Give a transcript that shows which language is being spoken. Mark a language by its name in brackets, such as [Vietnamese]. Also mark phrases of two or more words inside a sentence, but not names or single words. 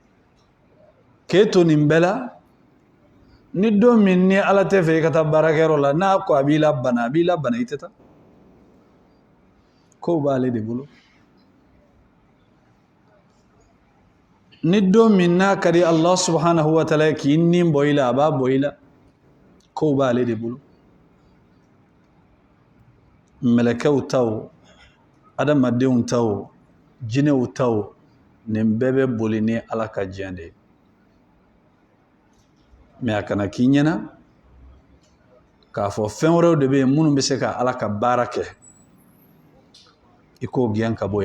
[Bambara] K'e to nin bɛɛ la, ni don min ni Ala tɛ fɛ i ka taa baarakɛyɔrɔ la, n'a ko a b'i la bana, a b'i la bana, i tɛ taa. Kow b'ale de bolo. Ni don min n'a ka di [Arabic] الله سبحانه وتعالى [Bambara] k'i nin bɔ i la, a b'a bɔ i la. Kow b'ale de bolo. Mɛlɛkɛw taw, adamadenw taw, jinɛw taw, nin bɛɛ bɛ boli ni Ala ka jɛn de ye. Mais a kana k'i ɲɛna k'a fɔ fɛn wɛrɛw de bɛ yen minnu bɛ se ka Ala ka baara kɛ, i k'o gɛn ka bɔ yen.